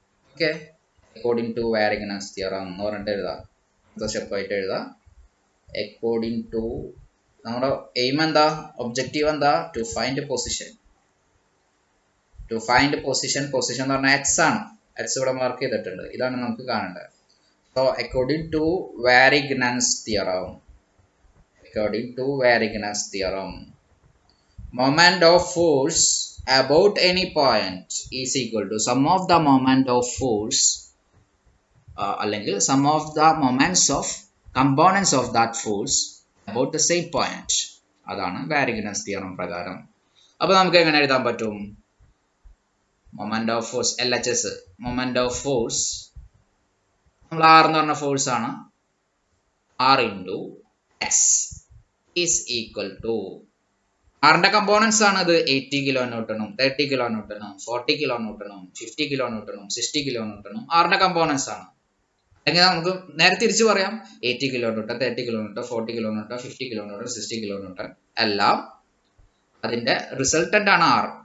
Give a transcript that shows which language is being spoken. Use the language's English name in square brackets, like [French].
[Malayalam] Okay, [English] according to Varignon's theorem [Malayalam] എന്ന് പറഞ്ഞിട്ട് എഴുതാം. അടുത്ത സ്റ്റെപ്പായിട്ട് എഴുതാം. അക്കോർഡിംഗ് ടു, നമ്മുടെ എയിം എന്താ, ഒബ്ജക്റ്റീവ് എന്താ? [English] To find position. To find position, [Malayalam] position എന്ന് പറഞ്ഞാൽ എക്സ് ആണ്. എക്സ് ഇവിടെ മാർക്ക് ചെയ്തിട്ടുണ്ട്. ഇതാണ് നമുക്ക് കാണേണ്ടത്. [English] So according to Varignon's theorem, according to Varignus theorem, moment of force about any point is equal to sum of the moment of force അല്ലെങ്കിൽ sum of the moments of components of that force about the same point. [Malayalam] അതാണ് Varignus theorem പ്രകാരം. അപ്പോൾ നമുക്ക് എങ്ങനെ എഴുതാൻ പറ്റും? [English] moment of force, LHS, moment of force, [Malayalam] നമ്മൾ R എന്ന് പറഞ്ഞ ഫോഴ്സ് ആണ്. [English] R into S is equal to, [Malayalam] ആറിന്റെ കമ്പോണൻസ് ആണ് ഇത്. 80 kilo ന്യൂട്ടണും 30 kilo ന്യൂട്ടണും 40 kilo ന്യൂട്ടണും 50 kilo ന്യൂട്ടണും 60 kilo ന്യൂട്ടണും ആറിന്റെ കമ്പോണൻസ് ആണ്. അല്ലെങ്കിൽ നമുക്ക് നേരെ തിരിച്ചു പറയാം, 80 kilo newton, 30 kilo newton, 40 kilo newton, 50 kilo newton, 60 kilo newton എല്ലാം അതിന്റെ റിസൾട്ടന്റ് ആണ് ആർ.